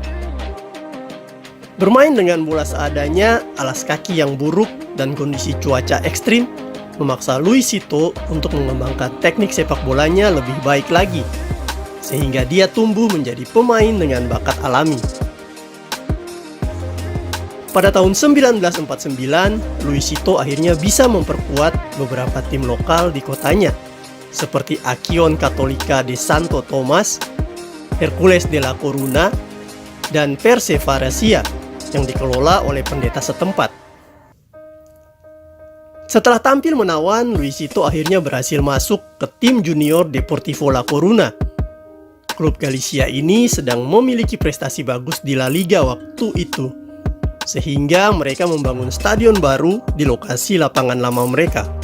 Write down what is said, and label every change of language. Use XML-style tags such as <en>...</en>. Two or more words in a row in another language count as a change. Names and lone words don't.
<id>Bermain dengan bola seadanya, alas kaki yang buruk, dan kondisi cuaca ekstrim memaksa Luisito untuk mengembangkan teknik sepak bolanya lebih baik lagi, sehingga dia tumbuh menjadi pemain dengan bakat alami. Pada tahun 1949, Luisito akhirnya bisa memperkuat beberapa tim lokal di kotanya, seperti Acción Católica de Santo Tomás, Hercules de la Coruña, dan Perseverancia yang dikelola oleh pendeta setempat. Setelah tampil menawan, Luisito akhirnya berhasil masuk ke tim junior Deportivo La Coruña. Klub Galicia ini sedang memiliki prestasi bagus di La Liga waktu itu, sehingga mereka membangun stadion baru di lokasi lapangan lama mereka.</id>